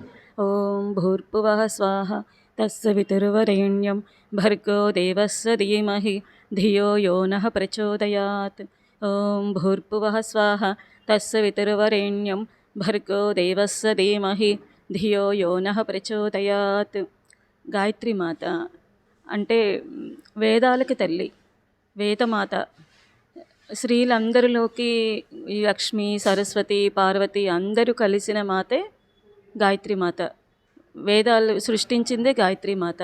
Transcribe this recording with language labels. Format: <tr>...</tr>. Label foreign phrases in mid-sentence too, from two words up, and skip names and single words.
<sa>ॐ भूर्भुवः स्वाहा तत्सवितुर्वरेण्यं भर्गो देवस्य धीमहि धियो यो नः प्रचोदयात्। ॐ भूर्भुवः स्वाहा तत्सवितुर्वरेण्यं भर्गो देवस्य धीमहि ధియో యో నః ప్రచోదయాత్.</sa> <te>గాయత్రి మాత అంటే వేదాలకి తల్లి, వేదమాత. స్త్రీలందరిలోకి ఈ లక్ష్మి, సరస్వతి, పార్వతి అందరూ కలిసిన మాతే గాయత్రి మాత. వేదాలు సృష్టించిందే గాయత్రి మాత.</te>